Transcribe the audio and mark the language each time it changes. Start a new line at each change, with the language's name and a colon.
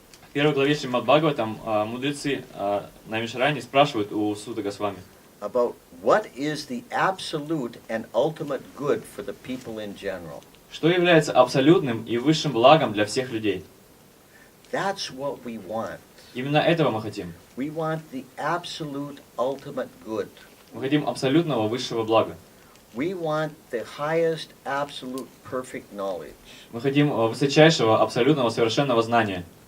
Russian: В первой главе Шримад Бхагаватам мудрецы Наймишарани спрашивают у Сута Госвами,
English: About what is the absolute and ultimate good for the people in general.
Russian: что является абсолютным и высшим благом для всех людей.
English: That's what we want.
Russian: Именно этого мы хотим.
English: We want the absolute ultimate good.
Russian: Мы хотим абсолютного высшего блага.
English: We want the highest absolute perfect knowledge.
Russian: Мы хотим высочайшего, абсолютного, совершенного знания.